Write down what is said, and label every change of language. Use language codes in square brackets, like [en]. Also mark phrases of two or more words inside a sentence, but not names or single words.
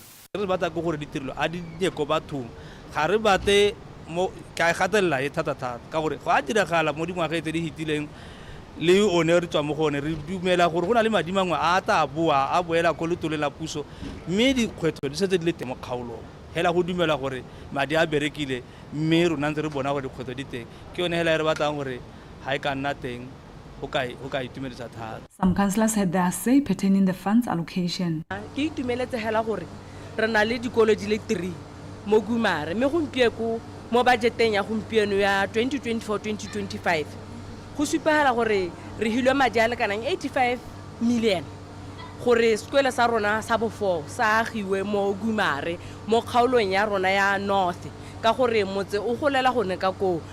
[tn] Re batla go gore ditirelo a di ko bathong ga re bate mo ka gatella e thata ka gore go a diragala mo dingwaga tse di hitileng le one re tswa mo gone re dumela gore go na le madi mangwe a ta boa a boela ko letole la puso mme dikgwetlo di setse di le teng mo kgaolong hela go dumela gore madi a berekile mme rona ntse re bona gore dikgwetlo di teng ke yone hela re batlang gore ha e ka nna teng. [en] Some councillors had their say pertaining the funds allocation. [tn] Ke itumeletse hela gore re na le dikolo di le 3 mo Gumare mme gompieko mo budgeteng ya gompieno ya 2024-2025 go supagala gore re hilwe madi a le kanang 85 million gore sekolo sa rona sa bo 4 sa agiwe mo Gumare mo kgaolong ya rona ya North ka gore motse o golela gone ka ko